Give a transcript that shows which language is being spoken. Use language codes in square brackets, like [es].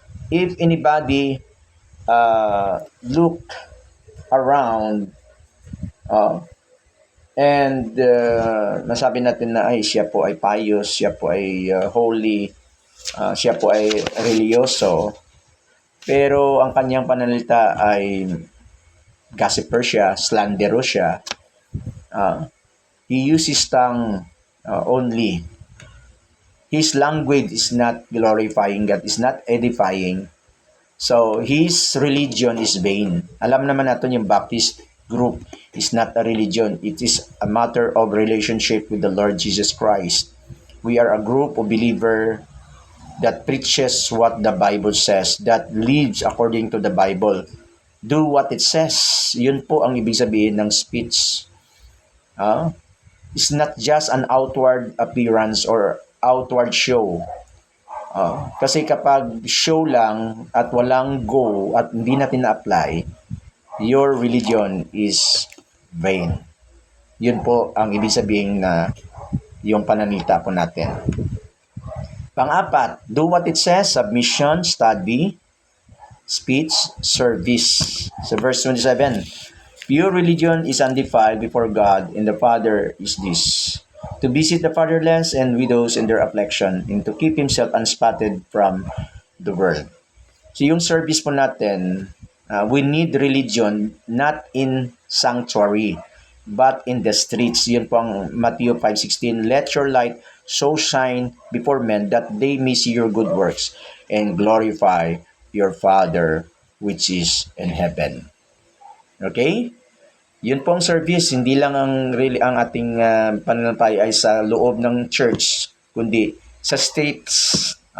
[en] If anybody look around and [tl] nasabi natin na ay siya po ay pious, siya po ay holy, siya po ay religyoso, pero ang kanyang pananalita ay gossiper siya, slanderous siya, [en] he uses tongue only. His language is not glorifying God, is not edifying. So, his religion is vain. [tl] Alam naman natin yung [en] Baptist group is not a religion. It is a matter of relationship with the Lord Jesus Christ. We are a group of believer that preaches what the Bible says, that lives according to the Bible. Do what it says. [tl] Yun po ang ibig sabihin ng speech. [en] It's not just an outward appearance or outward show. [tl] Kasi kapag show lang at walang go at hindi natin na-apply, [en] your religion is vain. [tl] Yun po ang ibig sabihin na yung pananalita po natin. [en] Pang-apat, do what it says, submission, study, speech, service. Sa verse 27, Pure religion is undefiled before God and the Father is this: to visit the fatherless and widows in their affliction, and to keep himself unspotted from the world. So [tl] yung service po natin, [en] we need religion not in sanctuary, but in the streets. [tl] Yun po ang [en] Matthew 5:16. Let your light so shine before men that they may see your good works and glorify your Father which is in heaven. Okay? [tl] Yun pong service, hindi lang ang really ang ating pananampalataya ay sa loob ng church, kundi sa streets.